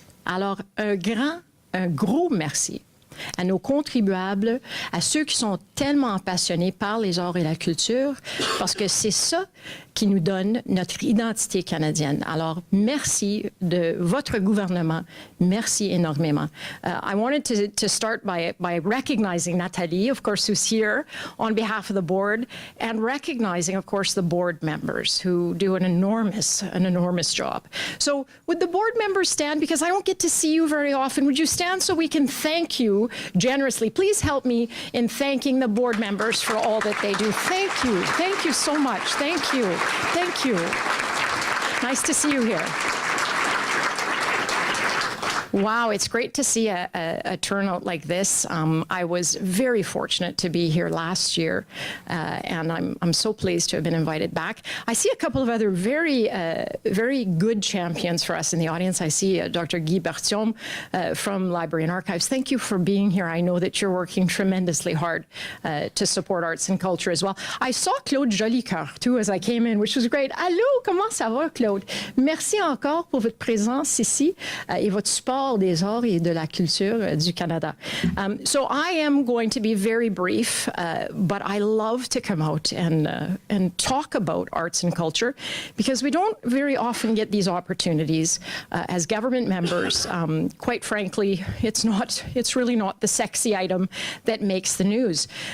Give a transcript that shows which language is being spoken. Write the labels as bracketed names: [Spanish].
[French] Alors, un gros merci à nos contribuables, à ceux qui sont tellement passionnés par les arts et la culture, parce que c'est ça qui nous donne notre identité canadienne. Alors, merci de votre gouvernement. Merci énormément. [English] I wanted to start by recognizing Nathalie, of course, who's here on behalf of the board, and recognizing, of course, the board members who do an enormous job. So would the board members stand? Because I don't get to see you very often. Would you stand so we can thank you generously? Please help me in thanking the board members for all that they do. Thank you. Thank you so much. Thank you. Thank you. Nice to see you here. Wow, it's great to see a turnout like this. I was very fortunate to be here last year, and I'm so pleased to have been invited back. I see a couple of other very good champions for us in the audience. I see Dr. Guy Bertium from Library and Archives. Thank you for being here. I know that you're working tremendously hard to support arts and culture as well. I saw Claude Jolicoeur, too, as I came in, which was great. [French] Allô, comment ça va, Claude? Merci encore pour votre présence ici et votre support des arts et de la culture du Canada. [English] So I am going to be very brief, but I love to come out and talk about arts and culture because we don't very often get these opportunities as government members. Quite frankly, it's really not the sexy item that makes the news.